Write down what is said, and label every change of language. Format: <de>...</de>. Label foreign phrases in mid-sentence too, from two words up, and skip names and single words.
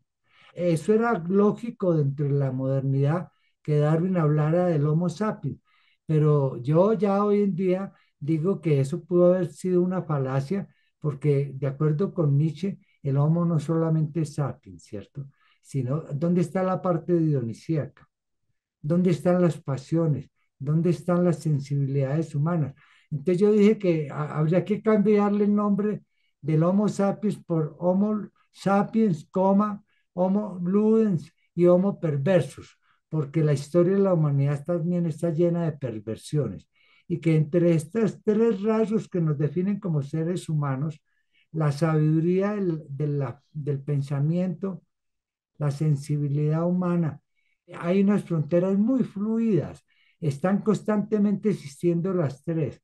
<es>Eso era lógico dentro de la modernidad que Darwin hablara del</es> <la>Homo sapiens,</la> <es>pero yo ya hoy en día digo que eso pudo haber sido una falacia, porque de acuerdo con Nietzsche, el Homo no solamente es sapiens, ¿cierto? Sino, ¿dónde está la parte dionisíaca? ¿Dónde están las pasiones? ¿Dónde están las sensibilidades humanas? Entonces yo dije que habría que cambiarle el nombre del</es> <la>Homo sapiens</la> <es>por</es> <la>Homo sapiens, Homo ludens y Homo perversus,</la> <es>porque la historia de la humanidad también está llena de perversiones y que entre estas tres rasgos que nos definen como seres humanos, la sabiduría del pensamiento, la sensibilidad humana, hay unas fronteras muy fluidas, están constantemente existiendo las tres.</es>